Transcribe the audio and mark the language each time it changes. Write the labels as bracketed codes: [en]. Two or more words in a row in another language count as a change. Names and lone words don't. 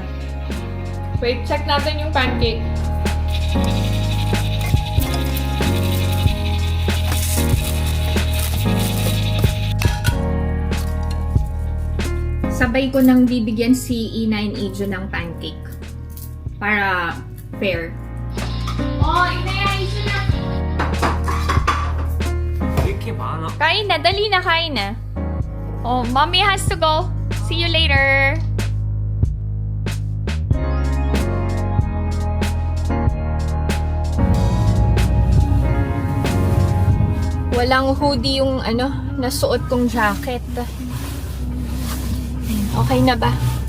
[tl] Wait, check natin yung pancake. Sabay ko nang bibigyan si E9 Ijo ng pancake. Para fair. Oh, E9 Ijo na! [ko] 이렇게 많아. [tl] Kain na, dali na, kain na. Oh, [en] mommy has to go. See you later. [tl] Walang hoodie yung nasuot kong jacket. Okay na ba?